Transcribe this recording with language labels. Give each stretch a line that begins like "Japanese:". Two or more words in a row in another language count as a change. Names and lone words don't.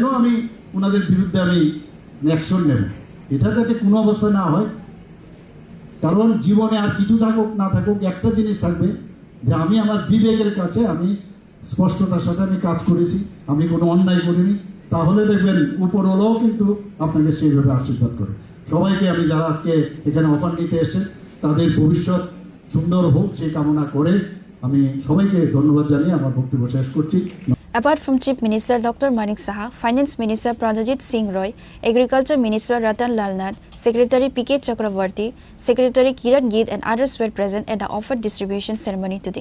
Bangla: কেন আমি ওনাদের বিরুদ্ধে আমি অ্যাকশন নেব। এটা যাতে কোনো অবস্থা না হয়, কারণ জীবনে আর কিছু থাকুক না থাকুক একটা জিনিস থাকবে যে আমি আমার বিবেকের কাছে আমি স্পষ্টতার সাথে আমি কাজ করেছি, আমি কোনো অন্যায় করিনি, তাহলে দেখবেন উপরওয়ালাও কিন্তু আপনাকে সেইভাবে আশীর্বাদ করে। সবাইকে আমি যারা আজকে এখানে অফার নিতে এসেছেন তাদের ভবিষ্যৎ সুন্দর হোক সেই কামনা করে আমি সবাইকে ধন্যবাদ জানিয়ে আমার বক্তব্য শেষ করছি।
English: Apart from Chief Minister Dr. Manik Saha, Finance Minister Pranjit Singh Roy, Agriculture Minister Ratan Lal Nath, Secretary P.K. Chakravarti, Secretary Kiran Geet and others were present at the offer distribution ceremony today.